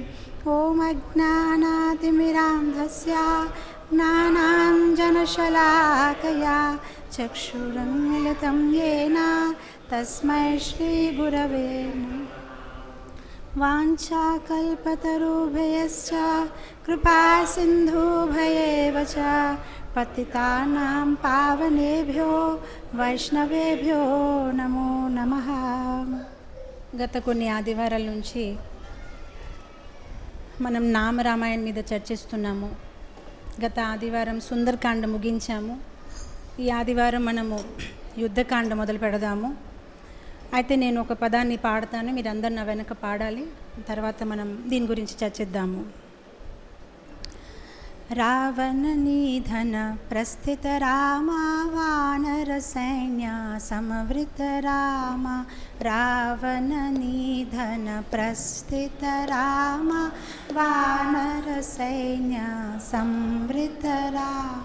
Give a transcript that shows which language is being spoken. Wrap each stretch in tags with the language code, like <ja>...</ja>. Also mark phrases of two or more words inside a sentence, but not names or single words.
<sa>ओम अज्ञानातिमिरान्धस्य ज्ञानाञ्जनशलाकया चक्षुरुन्मिलितं येन तस्मै श्रीगुरवे नमः। वाञ्छाकल्पतरुभ्यश्च कृपासिन्धुभ्येव च पतितानां पावनेभ्यो వైష్ణవేభ్యో నమో నమః।</sa> <te>గత కొన్ని ఆదివారాల నుంచి మనం నామరామాయణ మీద చర్చిస్తున్నాము. గత ఆదివారం సుందరకాండ ముగించాము. ఈ ఆదివారం మనము యుద్ధకాండ మొదలు పెడదాము. అయితే నేను ఒక పదాన్ని పాడతాను, మీరందరూ నా వెనక పాడాలి. తర్వాత మనం దీని గురించి చర్చిద్దాము.</te> <sa>रावण निधन प्रस्थित रामा वानर सैन्य समवृत रामा। रावण निधन प्रस्थित रामा वानर सैन्य समवृत राम।</sa>